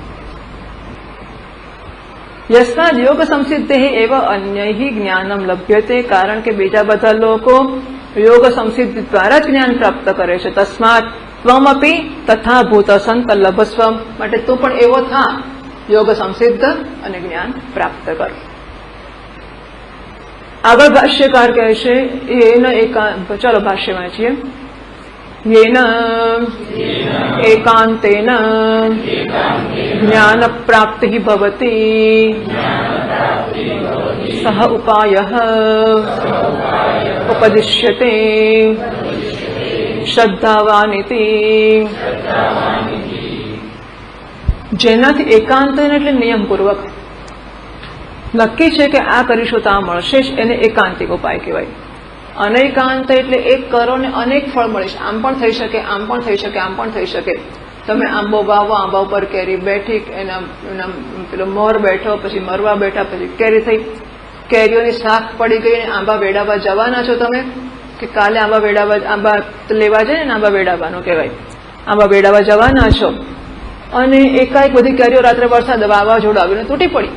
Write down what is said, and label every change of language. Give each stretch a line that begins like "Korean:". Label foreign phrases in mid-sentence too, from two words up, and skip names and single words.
Sanskrit: યસ્માદ યોગ સંસિદ્ધિ એવ અન્યૈ જ્ઞાનમ લભ્યતે,
Gujarati: કારણ કે બીજા બધા લોકો યોગ સંસિદ્ધિ દ્વારા જ જ્ઞાન પ્રાપ્ત કરે છે.
Sanskrit: તસ્માત ત્વમપી તથા ભૂત સંત લભસ્વ,
Gujarati: માટે તું પણ એવો થા, યોગ સંસિદ્ધ અને જ્ઞાન પ્રાપ્ત કર. આગળ ભાષ્યકાર કહે છે ચાલો ભાષ્ય વાંચીએ.
Sanskrit: येन एकांतेन ज्ञान प्राप्ति भवति सह उपायः उपदिश्यते श्रद्धावानिति.
Gujarati: જેનાથી એકાંતેન એટલે નિયમપૂર્વક નક્કી છે કે આ કરીશું તો આ મળશે જ, એને એકાંતિક ઉપાય કહેવાય. અનેકાંત એટલે એક કરો ને અનેક ફળ મળે. આમ પણ થઈ શકે, આમ પણ થઈ શકે, આમ પણ થઈ શકે. તમે આંબો વાવો, આંબા ઉપર કેરી બેઠી, એના પેલો મોર બેઠો, પછી મરવા બેઠા, પછી કેરી થઈ, કેરીઓની શાખ પડી ગઈ, આંબા વેડાવા જવાના છો તમે, કે કાલે આંબા લેવા જાય ને, આંબા વેડાવાનું કહેવાય, આંબા વેડાવા જવાના છો, અને એકાએક બધી કેરીઓ રાત્રે વરસાદ વાવાઝોડું આવીને તૂટી પડી.